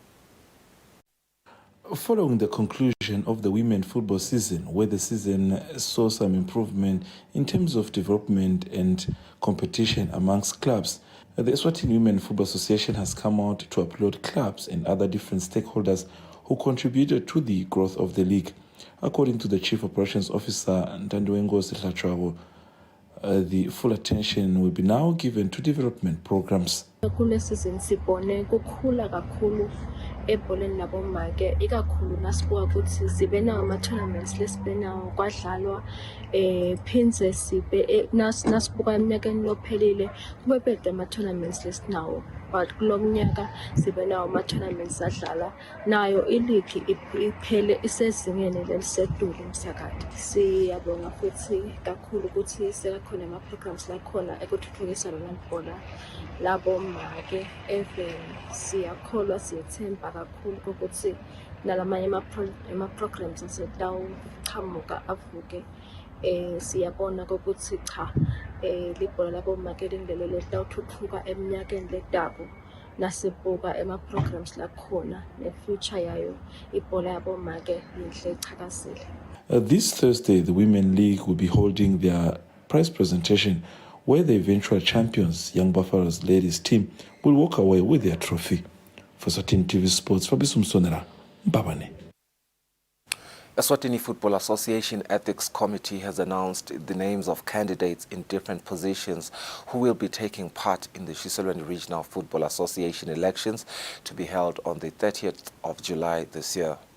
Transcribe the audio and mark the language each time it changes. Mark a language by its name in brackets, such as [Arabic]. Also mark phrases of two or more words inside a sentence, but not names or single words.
[English] Following the conclusion of the women football season, where the season saw some improvement in terms of development and competition amongst clubs, the Eswatini Women Football Association has come out to applaud clubs and other different stakeholders who contributed to the growth of the league. According to the Chief Operations Officer, Ntanduwengosi Hlachwago, the full attention will be now given to development programs. [Swati] Kule season sibone kukhula kakhulu ebholeni labomake ikakhulu nasibuka ukuthi sibe nawo ama-tournaments lesibenawo kwadlalwa phinze sibe nasibuka eminyakeni lophelile kube bede ama-tournaments lesinawo but kulo mnyaka sibe nawo ama-tournaments adlala nayo iligi iphele isezingeni lelisedulu umsakade. Siyabonga futhi kakhulu ukuthi sekakhona ama-programs lakhona ekuthuthukisa lona libhola labomake even siyakholwa siyethemba kakhulu ukuthi nalamanye ama-programs asetawuchamuka avuke siyabona ukuthi cha libhola labomake lindlela letawuthuthuka eminyakeni letako nasibuka ema-programs lakhona ne-future yayo ibhola yabomake yinhle ichakazile. [English] This Thursday, the Women League will be holding their prize presentation where the eventual champions, Young Buffaloes ladies team, will walk away with their trophy. For Eswatini TV Sports, Fabisum Sonera, Mbabane. Eswatini Football Association Ethics Committee has announced the names of candidates in different positions who will be taking part in the Kusile Regional Football Association elections to be held on the 30th of July this year.